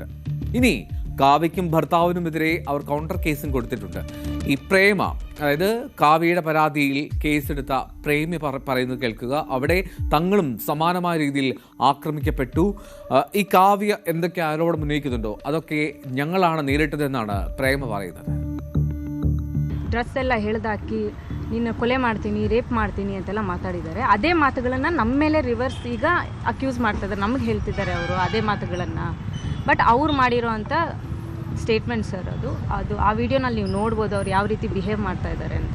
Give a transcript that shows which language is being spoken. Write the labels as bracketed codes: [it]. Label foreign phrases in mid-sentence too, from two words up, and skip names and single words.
[ml] ഇനി കാവ്യയ്ക്കും ഭർത്താവിനുമെതിരെ അവർ കൗണ്ടർ കേസും കൊടുത്തിട്ടുണ്ട്. ഈ പ്രേമ, അതായത് കാവ്യയുടെ പരാതിയിൽ കേസെടുത്ത പ്രേമി പറയുന്നത് കേൾക്കുക. അവിടെ തങ്ങളും സമാനമായ രീതിയിൽ ആക്രമിക്കപ്പെട്ടു. ഈ കാവ്യ എന്തൊക്കെ ആരോപണം ഉന്നയിക്കുന്നുണ്ടോ അതൊക്കെ ഞങ്ങളാണ് നേരിട്ടതെന്നാണ് പ്രേമ പറയുന്നത്. [kn] ಡ್ರೆಸ್ ಎಲ್ಲ ಹೇಳ್ದಾಕಿ ನೀನು ಕೊಲೆ ಮಾಡ್ತೀನಿ, ರೇಪ್ ಮಾಡ್ತೀನಿ ಅಂತೆಲ್ಲ ಮಾತಾಡಿದ್ದಾರೆ. ಅದೇ ಮಾತುಗಳನ್ನು ನಮ್ಮ ಮೇಲೆ ರಿವರ್ಸ್ ಈಗ ಅಕ್ಯೂಸ್ ಮಾಡ್ತಿದ್ದಾರೆ, ನಮಗೆ ಹೇಳ್ತಿದ್ದಾರೆ ಅವರು ಅದೇ ಮಾತುಗಳನ್ನು. ಬಟ್ ಅವ್ರು ಮಾಡಿರೋ ಅಂಥ ಸ್ಟೇಟ್ಮೆಂಟ್ ಸರ್ ಅದು ಆ ವಿಡಿಯೋನಲ್ಲಿ ನೀವು ನೋಡ್ಬೋದು ಅವ್ರು ಯಾವ ರೀತಿ ಬಿಹೇವ್ ಮಾಡ್ತಾ ಇದ್ದಾರೆ ಅಂತ.